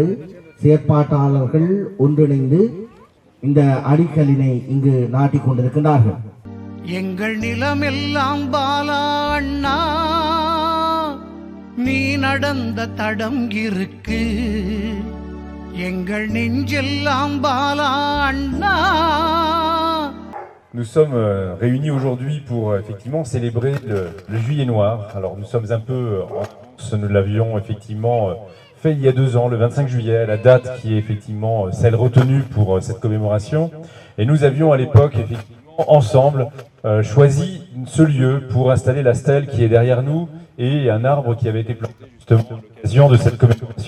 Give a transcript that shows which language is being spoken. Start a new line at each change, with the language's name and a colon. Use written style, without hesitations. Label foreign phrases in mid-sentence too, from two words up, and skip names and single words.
Tamil: செயற்பாட்டாளர்கள் ஒன்றிணைந்து இந்த அடிக்கலினை இங்கு நாட்டிக் கொண்டிருக்கிறார்கள். எங்கள் நிலமெல்லாம் பாலா அண்ணா நீ நடந்த தடம் இருக்கு எங்கள் நெஞ்செல்லாம் பாலா அண்ணா.
French: Nous sommes réunis aujourd'hui pour effectivement célébrer le Juillet Noir. Alors nous sommes un peu en avance, nous l'avions effectivement fait il y a 2 ans, le 25 juillet, la date qui est effectivement celle retenue pour cette commémoration. Et nous avions à l'époque effectivement ensemble choisi ce lieu pour installer la stèle qui est derrière nous et un arbre qui avait été planté justement à l'occasion de cette commémoration.